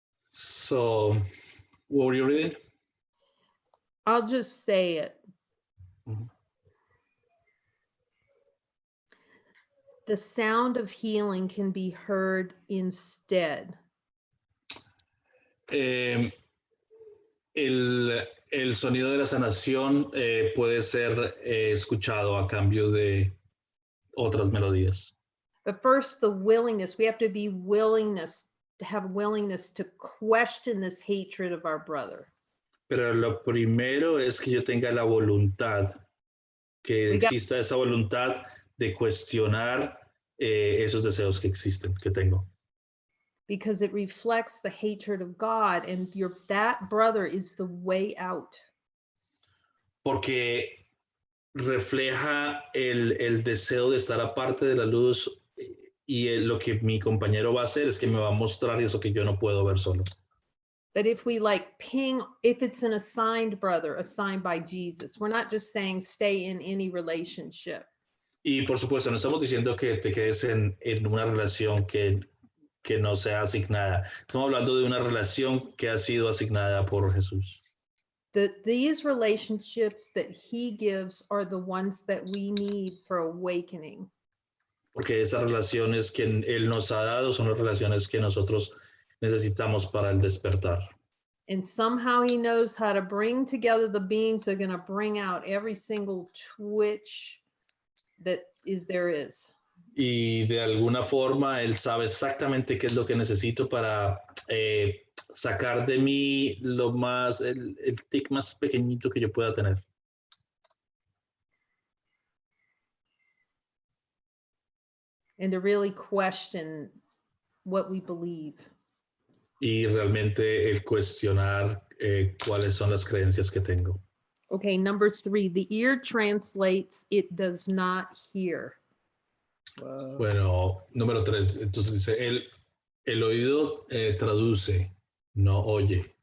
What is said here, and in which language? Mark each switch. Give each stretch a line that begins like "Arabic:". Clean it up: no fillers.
English: So, what were you reading? I'll just say it. Mhm. The sound of healing can be heard instead.
Spanish: El sonido de la sanación puede ser escuchado a cambio de otras melodías.
English: But first, the willingness, we have to be have willingness to question this hatred of our brother.
Spanish: Pero lo primero es que yo tenga la voluntad, que exista esa voluntad de cuestionar esos deseos que existen, que tengo.
English: Because it reflects the hatred of God, and that brother is the way out.
Spanish: Porque refleja el deseo de estar aparte de la luz y lo que mi compañero va a hacer es que me va a mostrar eso que yo no puedo ver solo.
English: But if we if it's an assigned brother, assigned by Jesus, we're not just saying stay in any relationship.
Spanish: Y por supuesto, no estamos diciendo que te quedes en una relación que no sea asignada. Estamos hablando de una relación que ha sido asignada por Jesús.
English: These relationships that he gives are the ones that we need for awakening.
Spanish: Porque esas relaciones que él nos ha dado son las relaciones que nosotros necesitamos para el despertar.
English: And somehow he knows how to bring together the beings that are going to bring out every single twitch that there is.
Spanish: Y de alguna forma él sabe exactamente qué es lo que necesito para sacar de mí el tic más pequeñito que yo pueda tener.
English: And to really question what we believe.
Spanish: Y realmente el cuestionar cuáles son las creencias que tengo.
English: Okay, number 3, the ear translates, it does not hear. Wow.
Spanish: Bueno, número 3, entonces dice, el oído traduce, no oye.